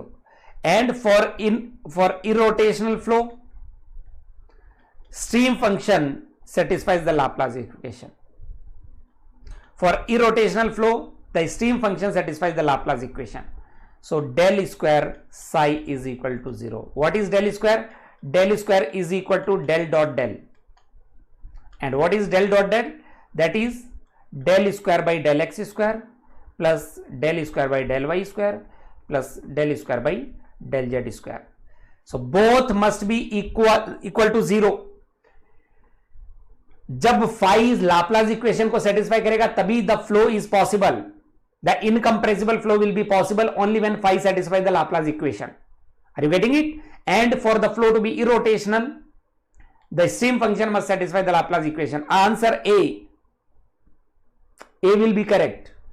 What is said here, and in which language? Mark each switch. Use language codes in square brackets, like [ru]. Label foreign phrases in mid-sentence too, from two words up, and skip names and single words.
[en] And for irrotational flow, stream function satisfies the Laplace equation. For irrotational flow, the stream function satisfies the Laplace equation. So del square psi is equal to 0. What is del square? Del square is equal to del dot del. And what is del dot del? That is del square by del X square plus del square by del Y square plus del square by del Z square. So both must be equal to 0. जब phi Laplace equation को satisfy [hi] करेगा तभी [en] the flow is possible. The incompressible flow will be possible only when phi satisfies the Laplace equation. Are you getting it? And for the flow to be irrotational, the stream function must satisfy the Laplace equation. Answer A. A will be correct.